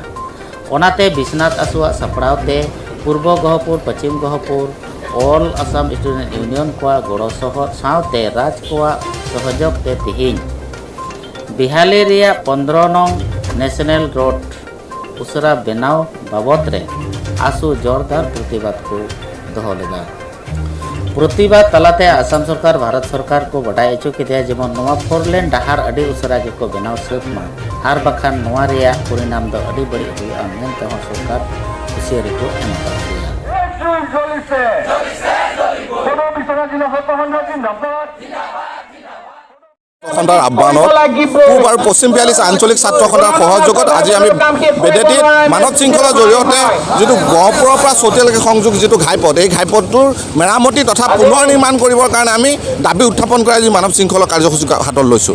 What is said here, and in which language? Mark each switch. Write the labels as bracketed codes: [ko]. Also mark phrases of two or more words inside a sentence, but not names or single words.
[sat] Onate Bisnath Asua sapraw te Purbo Gohapur Pachim Gohapur All Assam Student Union ko goro sohot saute raj ko sohojog te tihin Bihali ria 15 nong [en] National Road [sat] usara benaw babot re asu jordar protibad ko doho lega. Protibad talate Assam Sarkar Bharat Sarkar ko badai echo kidia jemon noa 4 lane dahar adi usara ge ko benaw sukma har bakhan noa ria purinam do adi bari hui amen te sarkar usiari ko emata dia. [as] জ্বলিছে, সদৌ বিশ্বনাথ জিলা তহন্ত জিন্দাবাদ। খণ্ডৰ আহ্বানত পূব আৰু পশ্চিম 42 আঞ্চলিক ছাত্ৰ খণ্ডৰ সহযোগত আজি আমি বেদেতিত মানৱ শৃংখলাৰ জৰিয়তে যিটো গহপুৰৰ পৰা চতিয়ালৈকে সংযোগ যিটো ঘাইপথ এই ঘাইপথটোৰ মেৰামতি তথা পুনৰ নিৰ্মাণ কৰিবৰ কাৰণে আমি দাবী উত্থাপন কৰি আজি মানৱ শৃংখলা কাৰ্যসূচী হাতত লৈছোঁ।